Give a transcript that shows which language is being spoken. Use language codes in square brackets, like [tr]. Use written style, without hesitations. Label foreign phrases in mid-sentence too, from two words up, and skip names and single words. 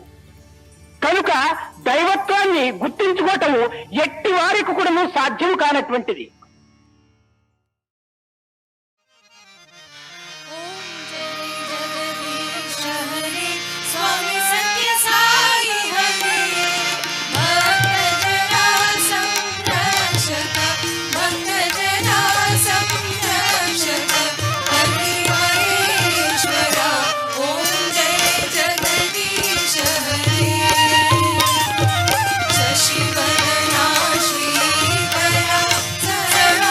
[te] కనుక దైవత్వాన్ని గుర్తించుకోవటము ఎట్టి వారికి కూడాను సాధ్యం కానటువంటిది. [sa] Swami Sathya Sai Hare भक्त जन संरक्षक भक्त जन संरक्षक हरि महेश्वर ओम् जय जगदीश हरे शशिवदन श्री कर